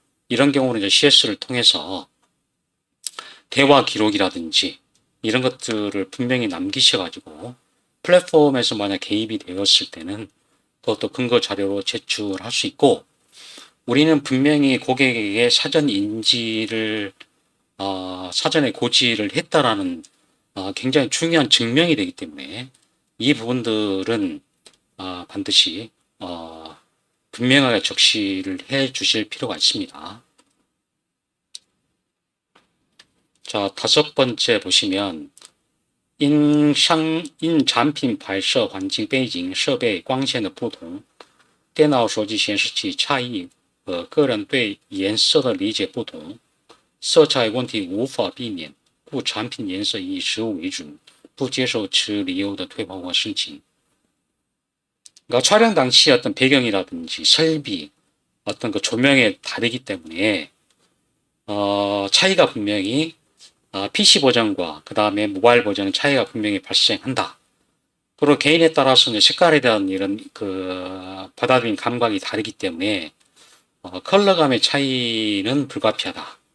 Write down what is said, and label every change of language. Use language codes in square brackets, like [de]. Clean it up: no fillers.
[ko] 이런 경우는 이제 CS를 통해서 대화 기록이라든지 이런 것들을 분명히 남기셔가지고 플랫폼에서 만약 개입이 되었을 때는 그것도 근거 자료로 제출할 수 있고 우리는 분명히 고객에게 사전 인지를 사전에 고지를 했다라는 굉장히 중요한 증명이 되기 때문에 이 부분들은 반드시 분명하게 적시를 해 주실 필요가 있습니다. 자, 다섯 번째 보시면 [zh] 因产品拍摄环境背景设备光线的不同电脑手机显示器差异和个人对颜色的理解不同色彩问题无法避免故产品颜色以实物为准不接受此理由的退换货申请 [ko] 그러니까 촬영 당시 어떤 배경이라든지 설비, 어떤 조명에 다르기 때문에 차이가 분명히 PC 버전과 그 다음에 모바일 버전의 차이가 분명히 발생한다. 그리고 개인에 따라서는 색깔에 대한 이런 받아들인 감각이 다르기 때문에 컬러감의 차이는 불가피하다.